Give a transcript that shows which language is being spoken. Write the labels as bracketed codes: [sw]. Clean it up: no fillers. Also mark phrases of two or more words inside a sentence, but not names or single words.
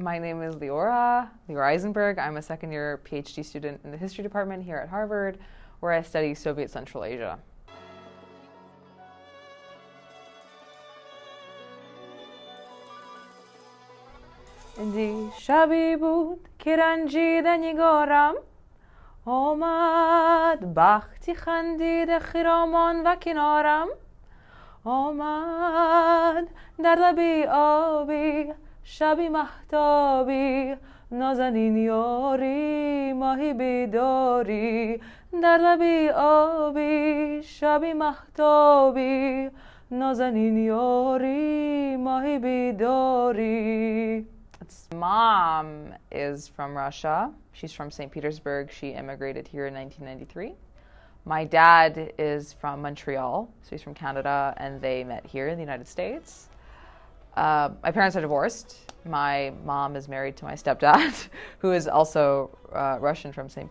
[en] My name is Leora Eisenberg. I'm a second-year PhD student in the history department here at Harvard, where I study Soviet Central Asia. [tg] Дӣ шабе буд ки ранҷида нигорам омад бахти хандида хиромон ва канорам омад дар лаби оби шаби маҳтобӣ нозанин ёри маҳи бедорӣ дар лаби оби шаби маҳтобӣ нозанин ёри маҳи бедорӣ. [en] Mom is from Russia. She's from St. Petersburg. She immigrated here in 1993. My dad is from Montreal, so he's from Canada, and they met here in the United States. My parents are divorced. My mom is married to my stepdad, who is also Russian from St.